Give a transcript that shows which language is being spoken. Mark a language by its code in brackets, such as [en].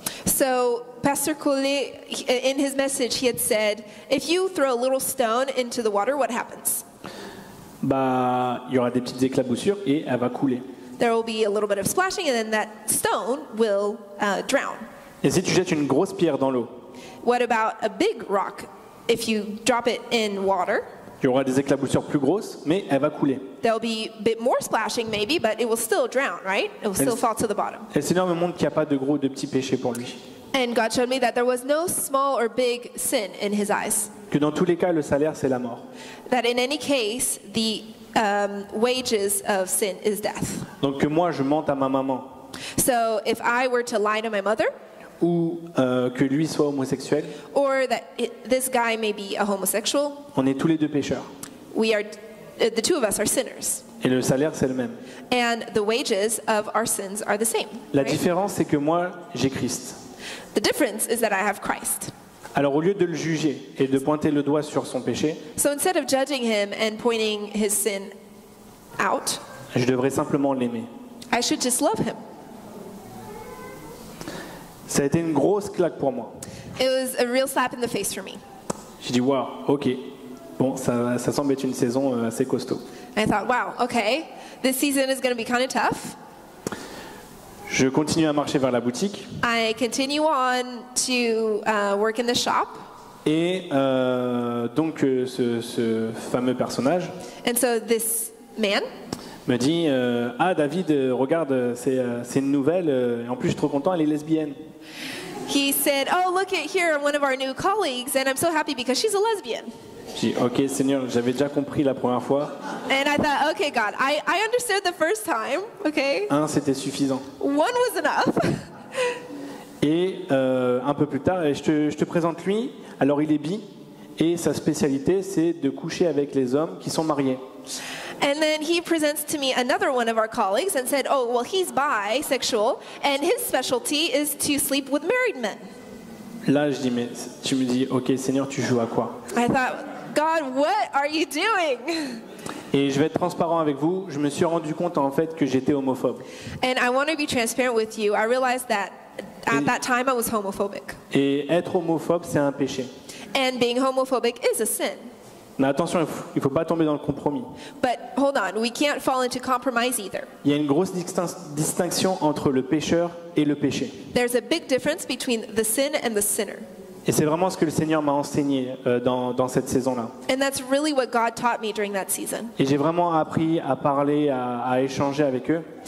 [en] So Pastor Collet, in his message, he had said, if you throw a little stone into the water, what happens? [fr] Bah, il y aura des petites éclaboussures et elle va couler. [en] There will be a little bit of splashing, and then that stone will drown. [fr] Et si tu jettes une grosse pierre dans l'eau, [en] What about a big rock? If you drop it in water, [fr] il y aura des éclaboussures plus grosses, mais elle va couler. [en] there'll be a bit more splashing maybe, but it will still drown, right? It will still fall to the bottom. [fr] Et le Seigneur me montre qu'il n'y a pas de gros, de petits péchés pour lui. [en] And God showed me that there was no small or big sin in his eyes. [fr] Que dans tous les cas, le salaire, c'est la mort. [en] That in any case, the wages of sin is death. [fr] Donc que moi, je mente à ma maman, [en] So if I were to lie to my mother, [fr] ou que lui soit homosexuel, [en] or that this guy may be a homosexual, [fr] on est tous les deux pécheurs. [en] we are, the two of us are sinners. [fr] Et le salaire, c'est le même. [en] And the wages of our sins are the same. [fr] La [en] right? [fr] différence, c'est que moi, j'ai Christ. [en] The difference is that I have Christ. [fr] Alors au lieu de le juger et de pointer le doigt sur son péché, [en] So instead of judging him and pointing his sin out, [fr] je devrais simplement l'aimer. [en] I should just love him. [fr] Ça a été une grosse claque pour moi. [en] It was a real slap in the face for me. [fr] J'ai dit, waouh, ok. Bon, ça semble être une saison assez costaud. [en] I thought, wow, okay, this season is going to be kind of tough. [fr] Je continue à marcher vers la boutique. [en] I continue on to work in the shop. [fr] Et donc ce fameux personnage [en] And so this man [fr] me dit ah David, regarde, c'est une nouvelle, et en plus je suis trop content, elle est lesbienne. [en] he said, oh, look at here, one of our new colleagues, and I'm so happy because she's a lesbian. [fr] J'ai dit ok Seigneur, j'avais déjà compris la première fois. [en] And I thought, okay, God, I understood the first time, okay? [fr] C'était suffisant. [en] One was enough. [fr] Et un peu plus tard, je te présente lui. Alors il est bi et sa spécialité c'est de coucher avec les hommes qui sont mariés. [en] And then he presents to me another one of our colleagues and said, oh, well, he's bisexual, and his specialty is to sleep with married men. [fr] Là je dis mais tu me dis ok Seigneur, tu joues à quoi? [en] I thought, God, what are you doing? [fr] Et je vais être transparent avec vous, je me suis rendu compte en fait que j'étais homophobe. [en] And I want to be transparent with you. I realized that at that time I was homophobic. [fr] Et être homophobe c'est un péché. [en] And being homophobic is a sin. [fr] Mais attention, il ne faut pas tomber dans le compromis. [en] But hold on, we can't fall into compromise either. [fr] Il y a une grosse distinction entre le pécheur et le péché. [en] There's a big difference between the sin and the sinner. [fr] Et c'est vraiment ce que le Seigneur m'a enseigné dans cette saison-là. [en] And that's really what God taught me during that season. [fr] Et j'ai vraiment appris à parler, à échanger avec eux.